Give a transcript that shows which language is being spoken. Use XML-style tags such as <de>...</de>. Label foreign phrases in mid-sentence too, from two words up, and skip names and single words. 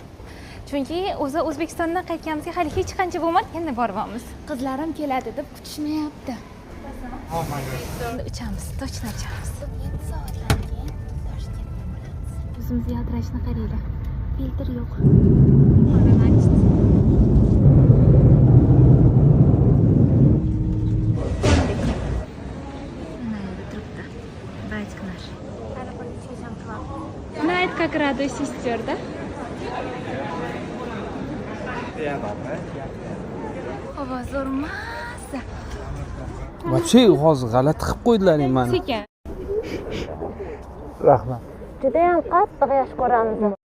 <uz>Chunki o'zi O'zbekistondan qaytganimizga hali hech qancha bo'lmadi, endi boryapmiz. Qizlarim keladi deb kutishmayapti. Endi uchamiz, точно uchamiz. 7 soatdan keyin Toshkentda bo'lamiz. Yuzimiz yaltirashini qaranglar. Filtr yo'q.</uz> <ru>Братик наш. Знает, как радует сестер, да?</ru> <uz>Havo zo'rmas. Вообще hozir g'alati qilib qo'ydilaring meni. Sekin. Rahmat. Juda ham qattiq yosh ko'ramiz.</uz>